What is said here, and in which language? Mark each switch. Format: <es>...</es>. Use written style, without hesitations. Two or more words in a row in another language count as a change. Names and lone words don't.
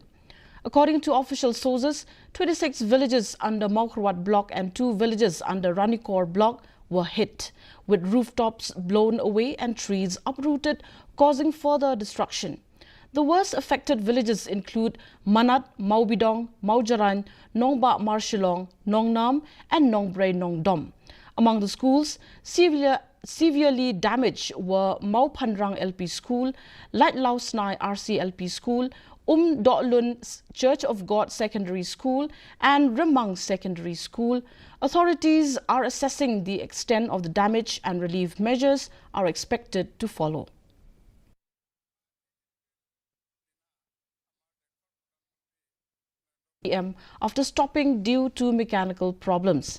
<en>According to official sources, 26 villages under Maukarwat block and 2 villages under Ranikor block were hit, with rooftops blown away and trees uprooted, causing further destruction. The worst affected villages include Manat, Maubidong, Maujaran, Nongba Marshilong, Nongnam and Nongbre Nongdom. Among the schools severely damaged were Maupandrang LP School, Light Lausnai RC LP School, Dolun Church of God Secondary School and Remang Secondary School. Authorities are assessing the extent of the damage and relief measures are expected to follow. After stopping due to mechanical problems.</en>